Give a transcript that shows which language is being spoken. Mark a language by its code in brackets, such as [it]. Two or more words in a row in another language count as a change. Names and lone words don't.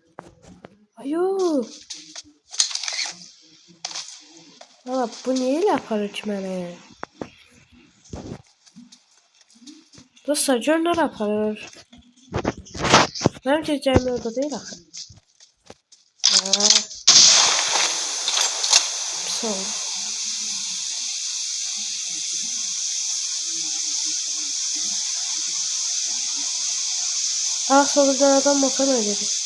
[tr] Ayo. Valla bu niye yapar ki mənə? [az] Dostlar gör nə yapar? Mənim gecəyim orada deyil axı. Pis oldu. [tr] Ah soldan adam motor ödedi.